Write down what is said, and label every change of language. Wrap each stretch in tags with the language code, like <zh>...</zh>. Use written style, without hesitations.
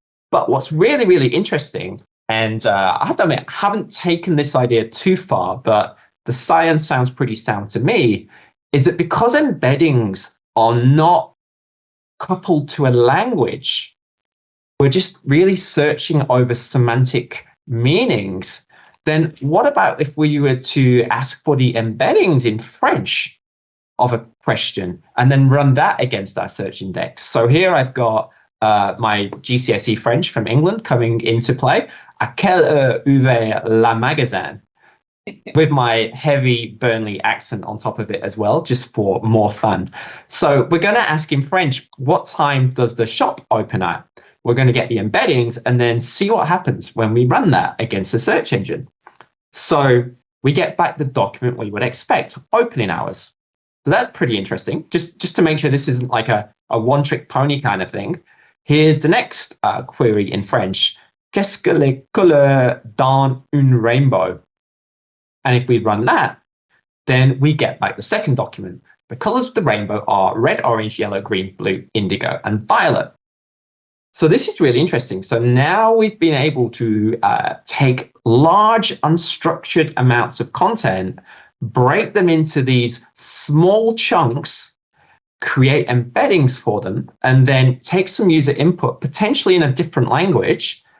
<en>But what's really, really interesting, and I have to admit, I haven't taken this idea too far, but the science sounds pretty sound to me, is that because embeddings are not coupled to a language, we're just really searching over semantic meanings. Then what about if we were to ask for the embeddings in French of a question and then run that against our search index? So here I've got my GCSE French from England coming into play.</en> <fr>À quelle heure ouvert la magasin?</fr> <en>With my heavy Burnley accent on top of it as well, just for more fun. So we're going to ask in French, what time does the shop open at? We're going to get the embeddings and then see what happens when we run that against the search engine. So we get back the document we would expect, opening hours. So that's pretty interesting. Just to make sure this isn't like a one-trick pony kind of thing, here's the next query in French.</en> <fr>Qu'est-ce que les couleurs dans un rainbow?</fr> <en>And if we run that, then we get back the second document. The colors of the rainbow are red, orange, yellow, green, blue, indigo, and violet. So this is really interesting. So now we've been able to take large unstructured amounts of content, break them into these small chunks, create embeddings for them, and then take some user input, potentially in a different language.</en>